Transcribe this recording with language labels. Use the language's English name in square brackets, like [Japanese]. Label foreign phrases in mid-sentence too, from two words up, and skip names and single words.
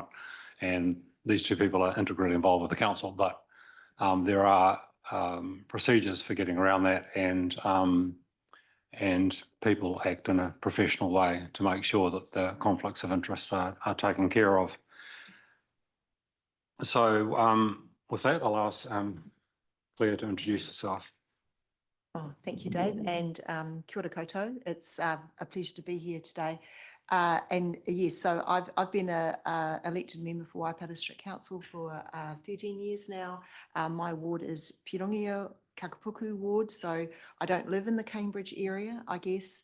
[English] And these two people are integrally involved with the council, but there are procedures for getting around that and people act in a professional way to make sure that the conflicts of interest are taken care of. So with that, I'll ask Claire to introduce herself. Oh, thank you, Dave, and [Māori] kia ora koutou. [English] It's a pleasure to be here today. And yes, so I've been a elected member for Waipawa District Council for 13 years now. My ward is Pirongia Kakapuku ward, so I don't live in the Cambridge area, I guess.